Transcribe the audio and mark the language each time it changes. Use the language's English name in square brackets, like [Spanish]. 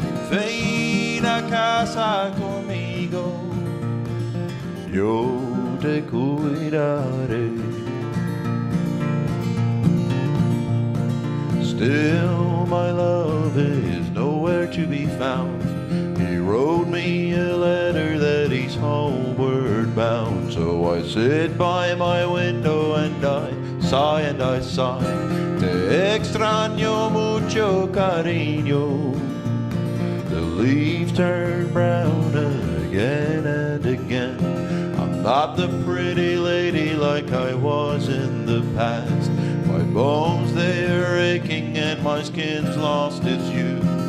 [Spanish] Ven a casa conmigo, yo te cuidaré. [English] Still my love is nowhere to be found. He wrote me a letter that he's homeward bound. So I sit by my window and I sigh and I sigh. [Spanish] Te extraño mucho, cariño. [English] The leaves turn brown again and again. I'm not the pretty lady like I was in the past. My bones, they're aching and my skin's lost its hue.